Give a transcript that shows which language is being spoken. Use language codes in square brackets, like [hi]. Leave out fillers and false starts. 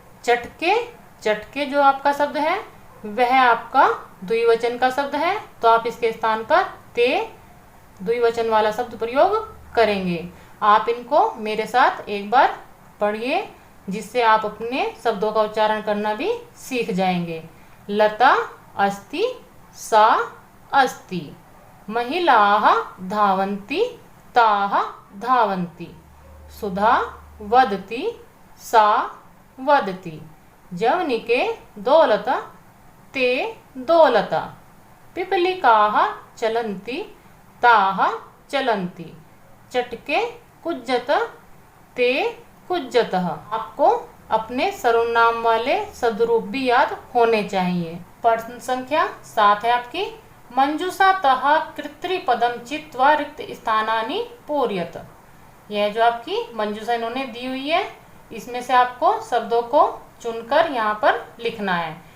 [hi] चटके, चटके जो आपका शब्द है वह आपका द्विवचन का शब्द है तो आप इसके स्थान पर ते द्विवचन वाला शब्द प्रयोग करेंगे। आप इनको मेरे साथ एक बार पढ़िए जिससे आप अपने शब्दों का उच्चारण करना भी सीख जाएंगे। [sa] लता अस्ति, सा अस्ति। महिलाः धावन्ति, ताः धावन्ति। सुधा वदति, सा वदति। जवनिके दोलत, ते दोलत। पिपलिकाः चलन्ति, ताः चलन्ति। चटके कुज्जत, ते कुज्जतः। [hi] आपको अपने सर्वनाम वाले शब्दरूप भी याद होने चाहिए। प्रश्न संख्या 7 है आपकी, [sa] मंजूषातः कर्तृपदम चित्वा रिक्त स्थानानि पूरयत। [hi] यह जो आपकी मंजूषा इन्होंने दी हुई है इसमें से आपको शब्दों को चुनकर यहाँ पर लिखना है।